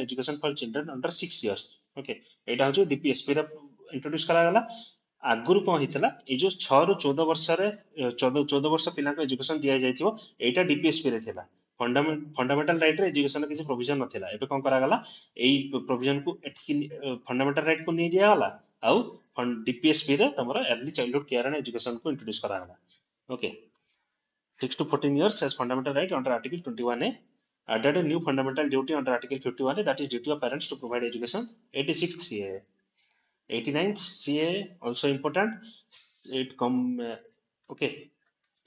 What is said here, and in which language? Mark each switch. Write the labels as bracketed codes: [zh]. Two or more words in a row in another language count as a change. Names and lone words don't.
[en] education for children under 6 years okay [or] ଏଇଟା ହଉଛି DPSP ରେ introduce କରାଗଲା ଆଗରୁ କଣ ହେଇଥିଲା ଏଇ ଯୋଉ 6 ରୁ 14 ବର୍ଷରେ 14 ବର୍ଷ ପିଲାଙ୍କୁ ଏଜୁକେସନ ଦିଆଯାଇଥିବ ଏଇଟା DPSP ରେ ଥିଲା [en] fundamental right [or] ରେ ଏଜୁକେସନ କିଛି ପ୍ରୋଭିଜନ ନଥିଲା ଏବେ କଣ କରାଗଲା ଏଇ ପ୍ରୋଭିଜନ କୁ ଏଠିକି ଫଣ୍ଡାମେଣ୍ଟାଲ ରାଇଟ୍ କୁ ନେଇ ଦିଆଗଲା ଆଉ DPSP ରେ ତମର [en] early childhood care and education [or] କୁ introduce କରାଗଲା [en] okay 6 to 14 years as fundamental right under article 21A added a new fundamental duty under article 51A that is duty of parents to provide education 86th CA 89th CA also important it okay it